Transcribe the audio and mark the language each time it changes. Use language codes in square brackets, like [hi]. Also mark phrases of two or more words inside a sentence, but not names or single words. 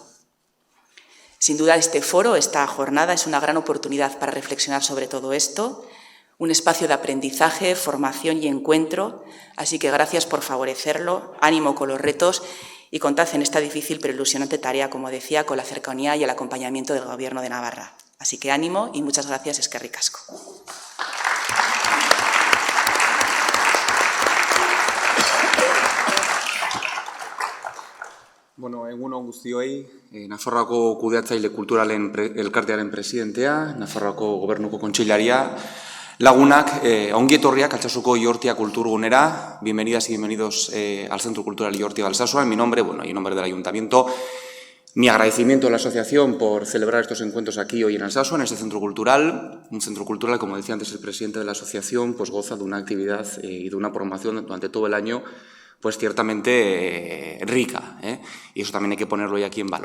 [es] Sin duda este foro, esta jornada, es una gran oportunidad para reflexionar sobre todo esto, un espacio de aprendizaje, formación y encuentro, así que gracias por favorecerlo, ánimo con los retos y contad en esta difícil pero ilusionante tarea, como decía, con la cercanía y el acompañamiento del Gobierno de Navarra. Así que ánimo y muchas gracias, [eu] eskerrik asko. Bueno, egun on guztioi, Nafarroako kudeatzaile kulturalen elkartearen presidentea, Nafarroako Gobernuko kontseilaria, lagunak, ongi etorriak Altsasuko Ihortia Kulturgunera. [es] Bienvenidas y bienvenidos al Centro Cultural Ihortia de Alsasua. En mi nombre, y en nombre del Ayuntamiento, mi agradecimiento a la asociación por celebrar estos encuentros aquí hoy en Alsasua, en este centro cultural. Un centro cultural, como decía antes el presidente de la asociación, pues goza de una actividad y de una programación durante todo el año pues ciertamente rica, y eso también hay que ponerlo hoy aquí en valor.